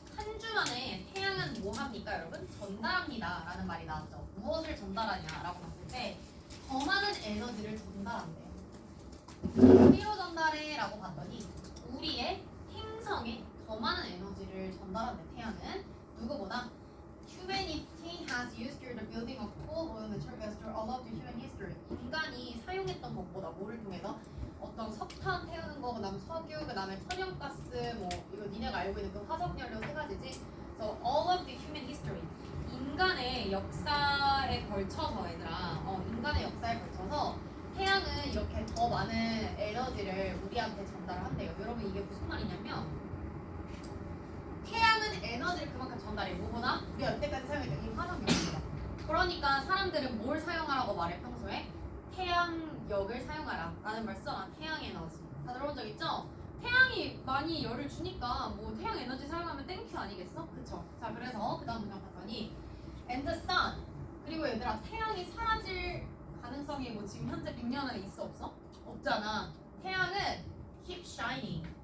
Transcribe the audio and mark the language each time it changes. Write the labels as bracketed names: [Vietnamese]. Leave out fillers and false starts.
[Korean] 한 주 만에 태양은 뭐 합니까, 여러분? 전달합니다 라는 말이 나왔죠. 무엇을 전달하냐라고 봤을 때 더 많은 에너지를 전달한대요. 어디로 전달해? 라고 봤더니 우리의 행성에 더 많은 에너지를 전달한대. 태양은 누구보다 [English] Humanity has used the building of coal, oil, natural gas through all of the human history. [Korean] 인간이 사용했던 것보다 뭐를 통해서 어떤 석탄 태우는 거, 그다음 석유, 그다음에 천연가스, 뭐 이거 니네가 알고 있는 그 화석연료 세 가지지. [English] So all of the human history. [Korean] 인간의 역사에 걸쳐서 얘들아, 인간의 역사에 걸쳐서 태양은 이렇게 더 많은 에너지를 우리한테 전달을 한대요. 여러분 이게 무슨 말이냐면 태양은 에너지를 그만큼 전달해. 뭐보다 우리가 여태까지 사용했던 이 화석연료입니다. 그러니까 사람들은 뭘 사용하라고 말해 평소에? 태양력을 사용하라 라는 말 써. 태양 에너지. 다 들어본 적 있죠? 태양이 많이 열을 주니까 뭐 태양 에너지 사용하면 땡큐 아니겠어? 그쵸? 자, 그래서 그 다음 문장 봤더니 [English] and the sun. [Korean] 그리고 얘들아 태양이 사라질 가능성이 뭐 지금 현재 100년 안에 있어 없어? 없잖아. 태양은 [English] keep shining.